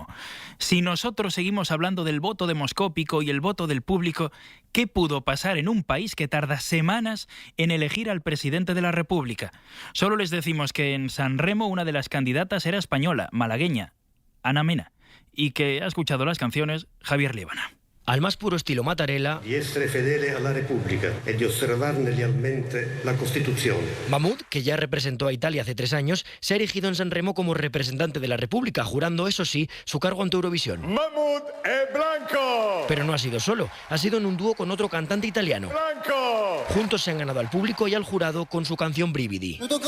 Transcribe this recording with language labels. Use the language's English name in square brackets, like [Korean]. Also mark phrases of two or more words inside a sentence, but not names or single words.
[Spanish] Si nosotros seguimos hablando del voto demoscópico y el voto del público, ¿qué pudo pasar en un país que tarda semanas en elegir al presidente de la República? Solo les decimos que en San Remo una de las candidatas era española, malagueña, Ana Mena, y que ha escuchado las canciones Javier Líbana. al más puro estilo Mattarella, [Italian] di essere fedele alla Repubblica e di osservarne lealmente la Costituzione. [Spanish] Mahmoud, que ya representó a Italia hace 3 años, se ha erigido en San Remo como representante de la República, jurando, eso sí, su cargo ante Eurovisión. [Italian] Mahmoud è blanco. [Spanish] Pero no ha sido solo, ha sido en un dúo con otro cantante italiano. Blanco. Juntos se han ganado al público y al jurado con su canción Brividi.